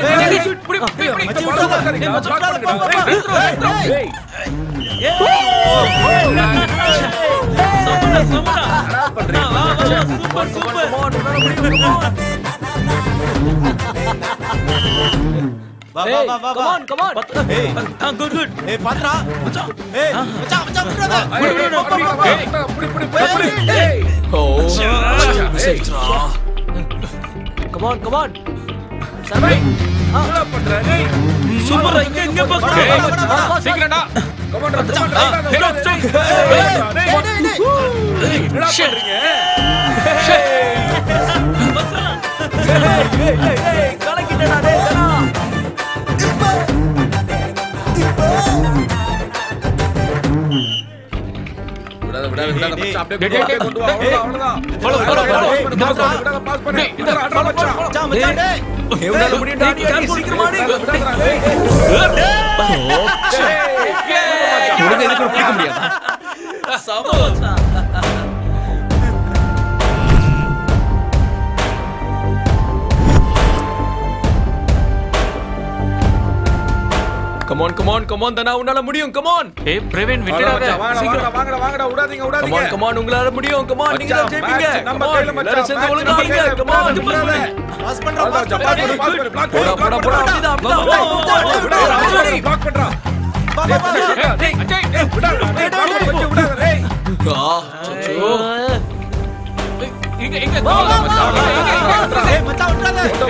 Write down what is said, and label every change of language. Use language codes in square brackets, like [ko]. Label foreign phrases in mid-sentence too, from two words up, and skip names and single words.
[ta] புடி புடி புடி [en] ball block [ta] பண்ணு டேய் வா [en] come on come on. [ta] ஏய் [en] good good. [ta] ஏய் பாத்ரா மச்சான் ஏய் மச்சான் விட்டுறா புடி டேய் ஓ சரிடா. [en] come on come on. [ta] சபை என்ன பண்ற டேய் சூப்பர்ரா. இங்க பாஸ். சீக்கிரம்டா. கமான்டா [en] stop stop. [ta] டேய் என்னடா பண்றீங்க? கலக்கிட்டடா டேய் கலா. விடாத மச்சான் அப்படியே கொண்டு வா அவ்வளவுதான் [en] follow follow [ta] விடாத பாஸ் பண்ணு இந்த அட்ரா மச்சான் மச்சான் டேய் எவனால முடியும்டா நீ சீக்கிரமா நீ. உனக்கு எதுக்கு பிடிக்க முடியாது? சமோசா. [en] Come on, come on, come on, [ta] தனா உன்னால முடியும். [en] Come on. [ta] ஏய் பிரவீன் விட்டுடாத. வாங்கடா விடாதீங்க [en] Come on, come on, [ta] உங்களால முடியும். [en] Come on, [ta] நீங்க தான் ஜெயிப்பீங்க. நம்ம [en] Come on, [ta] கையில மச்சான். எல்லாரும் சேர்ந்து ஒழுங்கா வைங்க. [en] Come on, [ta] பாஸ் பண்றா பாஸ் பிளாக் போடா போடா போடா. அப்படிதான். பிளாக் பண்றா டேய் அஜய் விடாத டேய் அச்சோ. இங்க இங்க ஏய் மச்சான் விட்டுறா